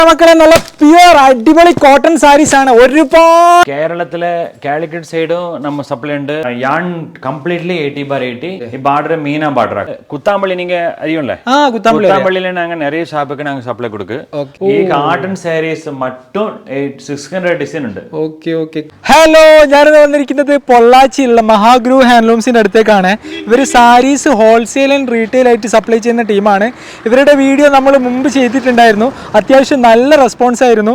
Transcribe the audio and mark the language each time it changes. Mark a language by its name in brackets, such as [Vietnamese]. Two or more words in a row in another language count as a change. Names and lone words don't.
[Malayalam] മക്കളെ നല്ല പ്യുവർ അടിപൊളി [English] cotton sarees [Malayalam] ആണ്. ഒരുപാട് കേരളത്തിലെ കാലിക്കറ്റ് സൈഡും നമ്മ സപ്ലൈ ഉണ്ട്. [English] yarn completely [Malayalam] 80/80. ഈ பார்டர் மீனா பார்டர். [Tamil] குத்தாம்பள்ளி நீங்க அறியும்ல? குத்தாம்பள்ளியில நாங்க நிறைய ஷாப்புக்கு நாங்க சப்ளை கொடுக்கு. [Malayalam] ഈ [English] cotton sarees [Malayalam] മറ്റും 600 ഡിസൈൻ ഉണ്ട്. ഓക്കെ ഓക്കെ. ഹലോ, ഞാനിത് വന്നിരിക്കുന്നത് പൊള്ളാച്ചിയിലുള്ള മഹാഗുരു ഹാൻഡ്ലൂംസിന്റെ അടുത്തേക്കാണ്. ഇവർ സാരീസ് [English] wholesale and retail [Malayalam] ആയിട്ട് സപ്ലൈ ചെയ്യുന്ന ടീമാണ്. ഇവരുടെ വീഡിയോ നമ്മൾ മുമ്പ് ചെയ്തിട്ടുണ്ടായിരുന്നു. അത്യാവശ്യം നല്ല റെസ്പോൺസ് ആയിരുന്നു.